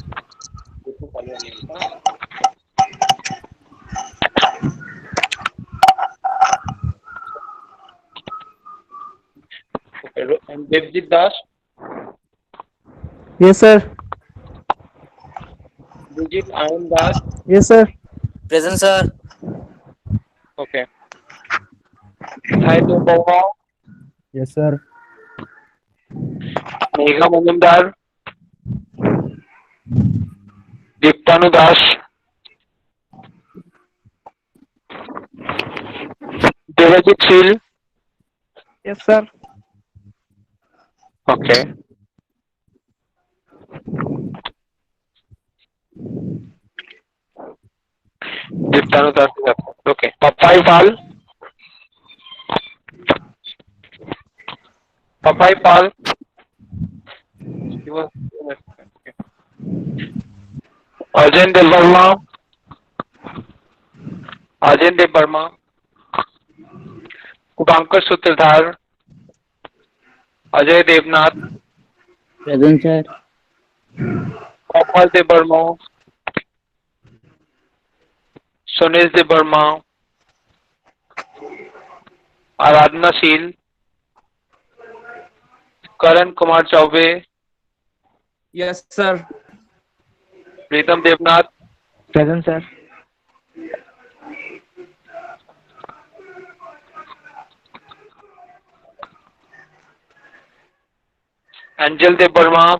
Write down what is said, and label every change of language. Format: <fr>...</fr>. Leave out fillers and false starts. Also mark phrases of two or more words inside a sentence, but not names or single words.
<en>You can call your name. Huh? Okay, and Devjit Das, Yes, sir. Vijit Anand Das. Yes, sir. Present, sir. Okay. Hi, Dewa. Yes, sir. Megha Majumdar, Diptanu Das, Devajit Sil. Yes, sir. Okay. Diptanu Das. Okay. Papai Pal. Papai Pal. He was. Okay. Arjun Dev Verma. Arjun Dev Verma. Kubankar Sutradhar. Ajay Devnath. Present, sir. Komal Dev Verma. Sunesh Dev Verma. Aradhana Sheel. Karan Kumar Chaube. Yes, sir. Pritam Devnath. Present, sir. Angel Dev Verma.</en>